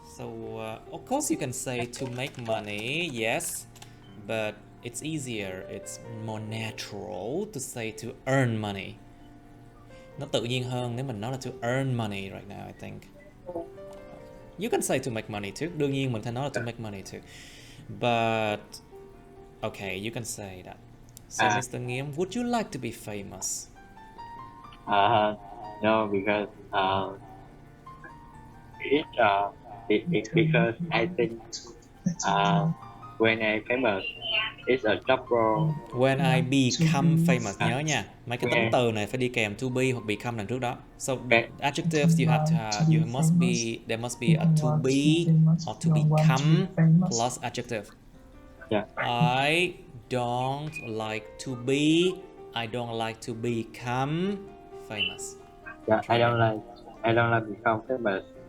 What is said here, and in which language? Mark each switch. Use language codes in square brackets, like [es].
[en] So of course you can say to make money, yes, but it's easier, it's more natural to say to earn money. [vi] Nó tự nhiên hơn nếu mình nói là [en] to earn money right now, I think. You can say to make money too. [vi] Đương nhiên mình phải nói là [en] to make money too. But okay, you can say that. So Mr. Nghiêm, would you like to be famous? No, because it's because I think when I famous, it's a job role. When I become famous, [vi] nhớ nha, mấy cái tính từ này phải đi kèm to be hoặc become đằng trước đó. [en] So adjectives you have to have, there must be a to be or to become plus adjective. Yeah. I don't like to be, I don't like to become famous. Yeah, I don't like become famous.